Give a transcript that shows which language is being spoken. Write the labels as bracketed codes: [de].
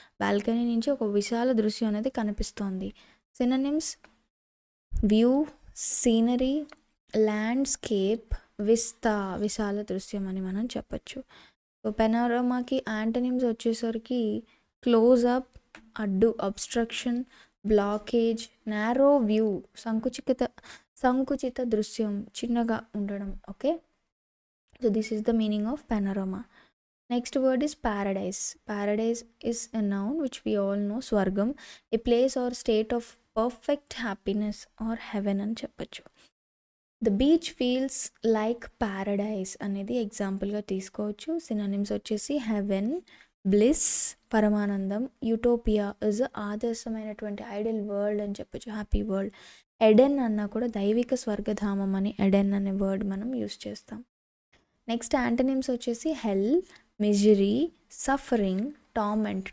[te] Balcony నుంచి ఒక విశాల దృశ్యం అనేది కనిపిస్తోంది. Synonyms, view, scenery, landscape, Vista, విశాల దృశ్యం అని మనం చెప్పచ్చు. సో పెనరోమాకి యాంటనిమ్స్ వచ్చేసరికి క్లోజ్అప్, అడ్డు, అబ్స్ట్రక్షన్, బ్లాకేజ్, నారో వ్యూ, సంకుచిత దృశ్యం, చిన్నగా ఉండడం. [en] Okay, so this is the meaning of panorama. Next word is paradise. Paradise is a noun which we all know, swargam, a place or state of perfect happiness or heaven [te] అని చెప్పచ్చు. [en] The beach feels like paradise [te] అనేది ఎగ్జాంపుల్గా తీసుకోవచ్చు. Synonyms వచ్చేసి haven, bliss, పరమానందం, utopia is ఆదర్శమైనటువంటి ideal world అని చెప్పచ్చు, happy world. Aiden అన్నా కూడా దైవిక స్వర్గధామం అని ఎడెన్ అనే వర్డ్ మనం యూస్ చేస్తాం. [en] Next antonyms వచ్చేసి hell, misery, suffering, torment.